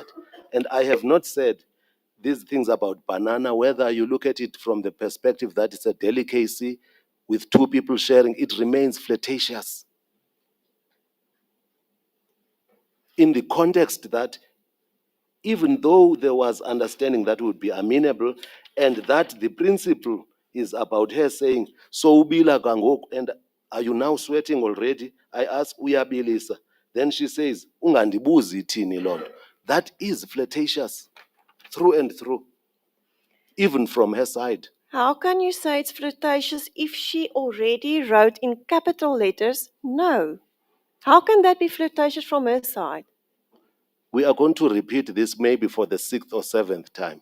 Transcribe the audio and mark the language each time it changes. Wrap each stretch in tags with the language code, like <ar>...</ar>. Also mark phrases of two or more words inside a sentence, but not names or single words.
<en>And I have not said these things about banana, whether you look at it from the perspective that it's a delicacy with two people sharing, it remains flirtatious. In the context that even though there was understanding that would be amenable and that the principle is about her saying, so</en> <xh>ubila kangoku,</xh> <en>and are you now sweating already? I ask, uyabilisa. Then she says,</en> <xh>ungandibuzi thini loo nto.</xh> <en>That is flirtatious through and through, even from her side. How can you say it's flirtatious if she already wrote in capital letters, no? How can that be flirtatious from her side? We are going to repeat this maybe for the 6th or 7th time.</en>